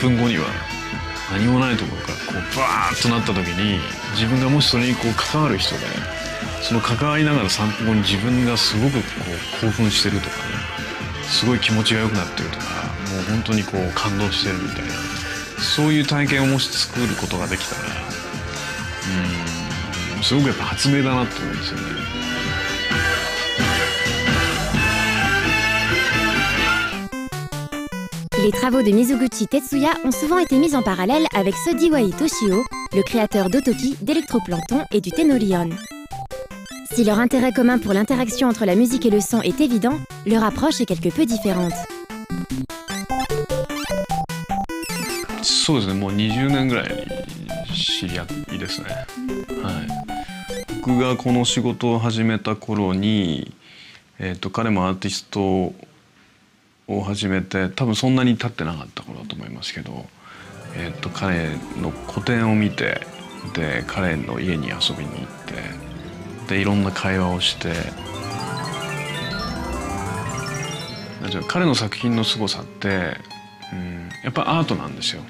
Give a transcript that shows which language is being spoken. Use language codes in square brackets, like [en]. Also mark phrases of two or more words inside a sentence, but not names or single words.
[ja] 分後には何もないところからこうバーッとなった時に自分がもしそれにこう関わる人でその関わりながら3分後に自分がすごくこう興奮してるとかねすごい気持ちが良くなってるとかもう本当にこう感動してるみたいなそういう体験をもし作ることができたらすごくやっぱ発明だなと思うんですよね。 [fr] Les travaux de Mizuguchi Tetsuya ont souvent été mis en parallèle avec ceux d'Iwai Toshio, le créateur d'Otoki, d'Electroplankton et du Tenorion. Si leur intérêt commun pour l'interaction entre la musique et le son est évident, leur approche est quelque peu différente. [ja] そうですね、もう20年ぐらい知り合いですね。はい。僕がこの仕事を始めた頃に、彼もアーティストを始めて多分そんなに経ってなかった頃だと思いますけど、彼の個展を見てで彼の家に遊びに行ってでいろんな会話をして彼の作品の凄さって、やっぱアートなんですよ。